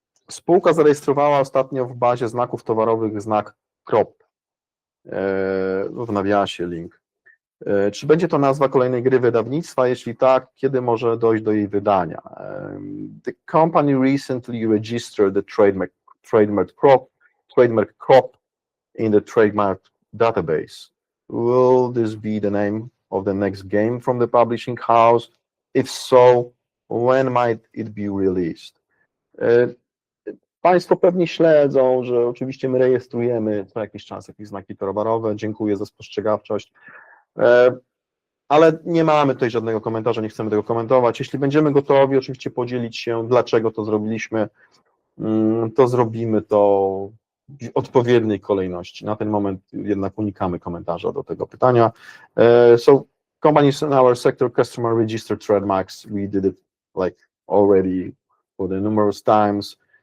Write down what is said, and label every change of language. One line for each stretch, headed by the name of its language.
Polish: Spółka zarejestrowała ostatnio w bazie znaków towarowych znak CROP, w nawiasie link. Czy będzie to nazwa kolejnej gry wydawnictwa? Jeśli tak, kiedy może dojść do jej wydania?
English: The company recently registered the trademark CROP in the trademark database. Will this be the name of the next game from the publishing house? If so, when might it be released?
Polish: Państwo pewnie śledzą, że oczywiście my rejestrujemy co jakiś czas jakieś znaki towarowe. Dziękuję za spostrzegawczość, ale nie mamy tutaj żadnego komentarza, nie chcemy tego komentować. Jeśli będziemy gotowi oczywiście podzielić się, dlaczego to zrobiliśmy, to zrobimy to w odpowiedniej kolejności. Na ten moment jednak unikamy komentarza do tego pytania.
English: So companies in our sector customer registered trademarks, we did it like already for the numerous times.